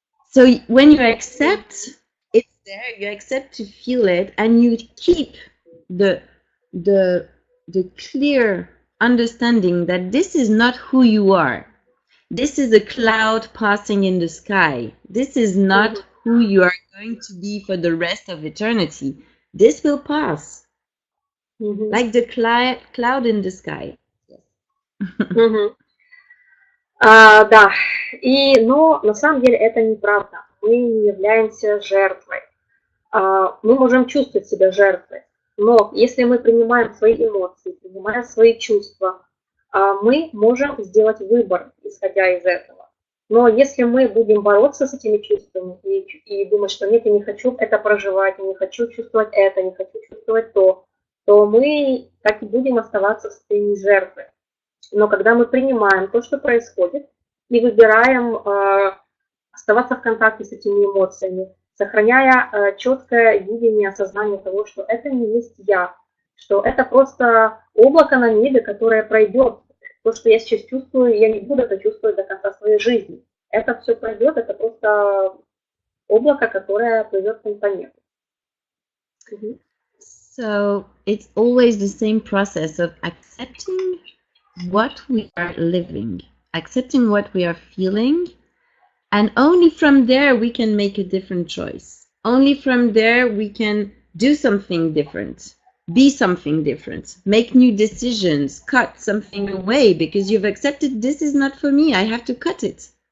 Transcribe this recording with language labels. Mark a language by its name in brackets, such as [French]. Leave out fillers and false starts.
[English] So when you accept it's there, you accept to feel it, and you keep the clear understanding that this is not who you are. This is a cloud passing in the sky. This is not who you are going to be for the rest of eternity. This will pass. Like the cloud in the sky. [Russian] Да, но на самом деле это неправда. Мы не являемся жертвой. Мы можем чувствовать себя жертвой, но если мы принимаем свои эмоции, принимаем свои чувства, мы можем сделать выбор, исходя из этого. Но если мы будем бороться с этими чувствами и думать, что нет, я не хочу это проживать, я не хочу чувствовать это, не хочу чувствовать то мы так и будем оставаться в состоянии жертвы. Но когда мы принимаем то, что происходит, и выбираем оставаться в контакте с этими эмоциями, сохраняя четкое видение, осознание того, что это не есть я, что это просто облако на небе, которое пройдет. То, что я сейчас чувствую, я не буду это чувствовать до конца своей жизни. Это все пройдет, это просто облако, которое плывет по небу. [English] So it's always the same process of accepting what we are living, accepting what we are feeling, and only from there we can make a different choice. Only from there we can do something different, be something different, make new decisions, cut something away because you've accepted this is not for me, I have to cut it.